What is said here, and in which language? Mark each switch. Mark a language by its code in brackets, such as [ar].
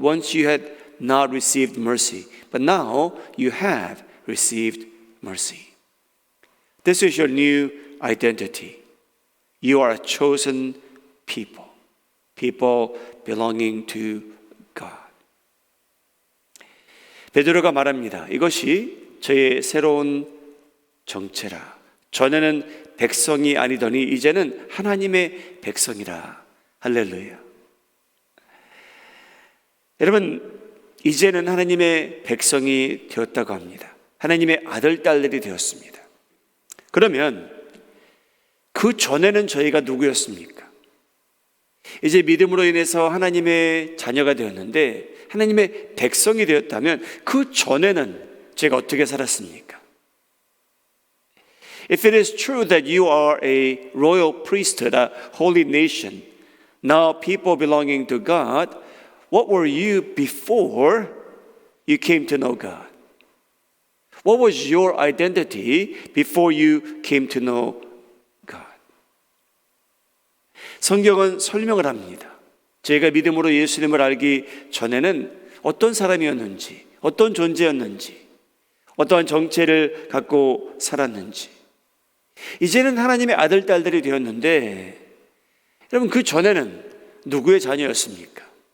[en] Once you had not received mercy, but now you have received mercy. This is your new identity. You are a chosen people, people belonging to God. [ko] 베드로가 말합니다. 이것이 저의 새로운 정체라. 전에는 백성이 아니더니 이제는 하나님의 백성이라. 할렐루야. 여러분, 이제는 하나님의 백성이 되었다고 합니다. 하나님의 아들, 딸들이 되었습니다. 그러면 그 전에는 저희가 누구였습니까? 이제 믿음으로 인해서 하나님의 자녀가 되었는데 하나님의 백성이 되었다면 그 전에는 제가 어떻게 살았습니까? [en] If it is true that you are a royal priesthood, a holy nation, now people belonging to God, what were you before you came to know God? What was your identity before you came to know God? [ko] 성경은 설명을 합니다. 제가 믿음으로 예수님을 알기 전에는 어떤 사람이었는지, 어떤 존재였는지, 어떠한 정체를 갖고 살았는지, 이제는 하나님의 아들, 딸들이 되었는데 여러분 그 전에는 누구의 자녀였습니까?